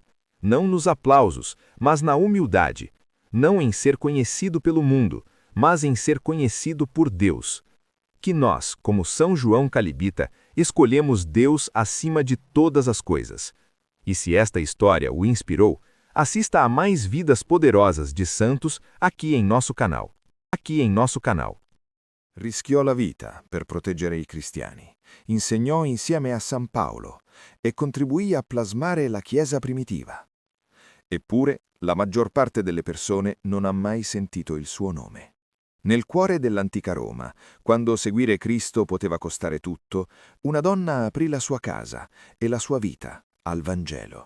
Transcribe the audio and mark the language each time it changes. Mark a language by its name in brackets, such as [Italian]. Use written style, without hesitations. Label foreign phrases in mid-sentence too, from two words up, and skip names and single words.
[Portuguese] Não nos aplausos, mas na humildade. Não em ser conhecido pelo mundo, mas em ser conhecido por Deus. Que nós, como São João Calibita, escolhemos Deus acima de todas as coisas. E se esta história o inspirou, assista a mais vidas poderosas de santos aqui em nosso canal. [Italian] Rischiò la vita per proteggere i cristiani, insegnò insieme a San Paolo e contribuì a plasmare la Chiesa primitiva. Eppure, la maggior parte delle persone non ha mai sentito il suo nome. Nel cuore dell'antica Roma, quando seguire Cristo poteva costare tutto, una donna aprì la sua casa e la sua vita al Vangelo.